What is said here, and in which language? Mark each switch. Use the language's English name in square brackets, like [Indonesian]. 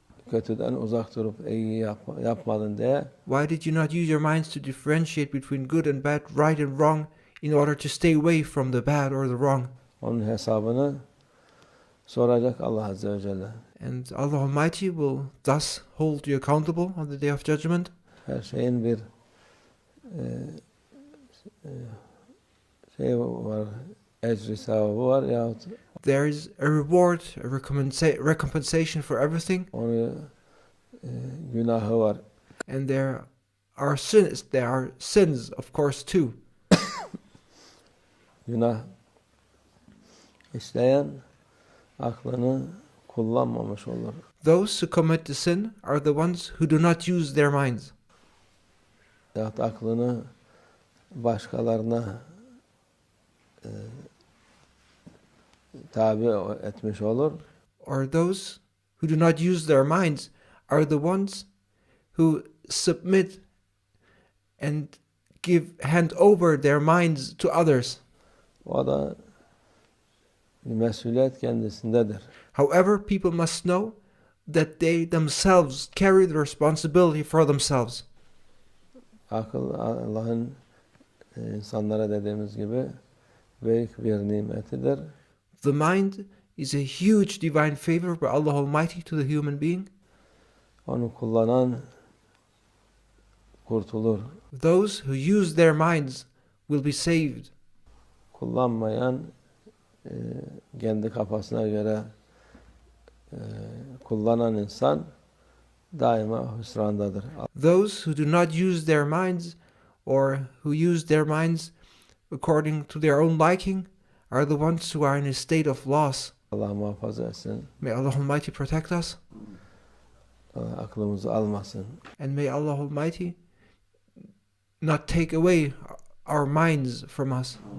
[Turkish] kötüden uzak durup iyi yapmadın diye [English] Why did you not use your minds to differentiate between good and bad, right and wrong, in order to stay away from the bad or the wrong? [Turkish] onun hesabını soracak Allah Azze ve Celle. [English] And Allah Almighty will thus hold you accountable on the day of judgment. [Turkish] Her şeyin bir şey var, ecri sevabı var yahut [English] There is a reward, a recompensation for everything, [Turkish] onu günahı var. [English] and there are sins, of course, too. [Turkish] Günah işleyen aklını kullanmamış olur. [English] Those who commit the sin are the ones who do not use their minds, [Turkish] Yahut aklını başkalarına tabi etmiş olur. [English] or those who do not use their minds are the ones who submit and hand over their minds to others. [Turkish] O da mesuliyet kendisindedir. [English] However, people must know that they themselves carry the responsibility for themselves. [Turkish] Akıl Allah'ın insanlara dediğimiz gibi büyük bir nimetidir. [English] The mind is a huge divine favor by Allah Almighty to the human being. [Turkish] Onu kullanan kurtulur. [English] Those who use their minds will be saved. [Turkish] Kullanmayan kendi kafasına göre kullanan insan daima hüsrandadır. [English] Those who do not use their minds, or who use their minds according to their own liking, are the ones who are in a state of loss. [Turkish] Allah muhafaza etsin. [English] May Allah Almighty protect us, [Turkish] Aklımızı almasın. [English] and may Allah Almighty not take away our minds from us.